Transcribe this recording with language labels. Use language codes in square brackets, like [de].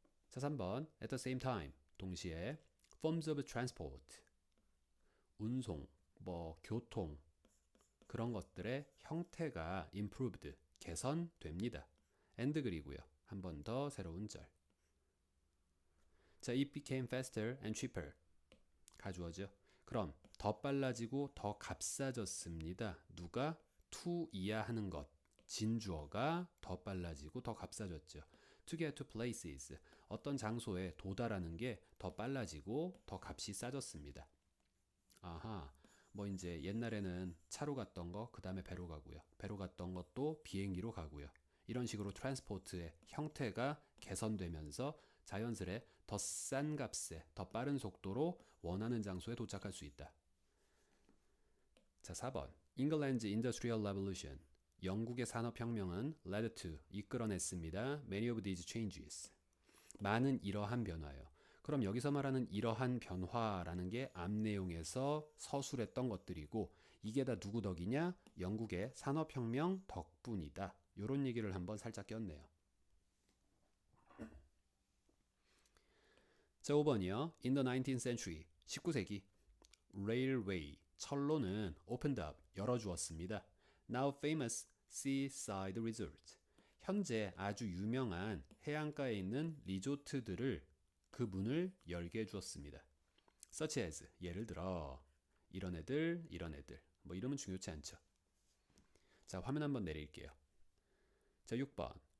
[ko] 자, 3번. [en] At the same time, [ko] 동시에 [en] forms of transport, [ko] 운송, 뭐 교통 그런 것들의 형태가 improved, 개선됩니다. and 그리고요. 한 번 더 새로운 절. [en] 자, it became faster and cheaper. [ko] 가주어죠. 그럼 더 빨라지고 더 값싸졌습니다. 누가? to이야 하는 것. 진주어가 더 빨라지고 더 값싸졌죠. [en] to get to places, [ko] 어떤 장소에 도달하는 게 더 빨라지고 더 값이 싸졌습니다. 아하, 뭐 이제 옛날에는 차로 갔던 거, 그 다음에 배로 가고요. 배로 갔던 것도 비행기로 가고요. 이런 식으로 트랜스포트의 형태가 개선되면서 자연스레 더 싼 값에 더 빠른 속도로 원하는 장소에 도착할 수 있다. 자, 4번. [en] England's Industrial Revolution. [ko] 영국의 산업혁명은 [en] led to, [ko] 이끌어냈습니다. [en] Many of these changes. [ko] 많은 이러한 변화요. 그럼 여기서 말하는 이러한 변화라는 게 앞 내용에서 서술했던 것들이고, 이게 다 누구 덕이냐? 영국의 산업혁명 덕분이다. 이런 얘기를 한번 살짝 꼈네요. 자, 5번이요. [en] In the 19th century, [ko] 19세기, railway, 철로는 [en] opened up, [ko] 열어주었습니다. [en] Now famous seaside resort, [ko] 현재 아주 유명한 해안가에 있는 리조트들을 그 문을 열게 해주었습니다. [en] Such as, [ko] 예를 들어 이런 애들, 이런 애들. 뭐 이러면 중요치 않죠. 자, 화면 한번 내릴게요. 자, 6번.